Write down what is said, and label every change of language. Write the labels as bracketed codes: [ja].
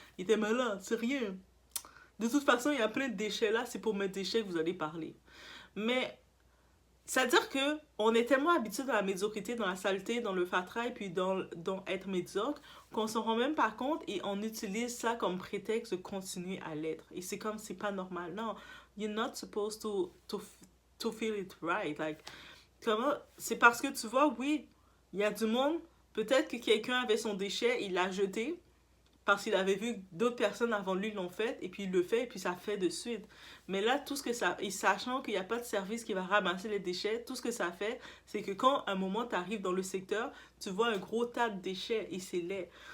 [fr] Il était malin, c'est rien. De toute façon, il y a plein de déchets là, c'est pour mes déchets que vous allez parler. Mais, c'est-à-dire que on est tellement habitué dans la médiocrité, dans la saleté, dans le fatras, puis dans être médiocre, qu'on s'en rend même pas compte et on utilise ça comme prétexte de continuer à l'être. Et c'est comme, c'est pas normal. [en] Non, you're not supposed to feel it right. [fr] Like, comment, c'est parce que tu vois, oui, il y a du monde, peut-être que quelqu'un avait son déchet, il l'a jeté, parce qu'il avait vu que d'autres personnes avant lui l'ont fait, et puis il le fait, et puis ça fait de suite. Mais là, tout ce que ça... Et sachant qu'il n'y a pas de service qui va ramasser les déchets, tout ce que ça fait, c'est que quand à un moment tu arrives dans le secteur, tu vois un gros tas de déchets, et c'est laid.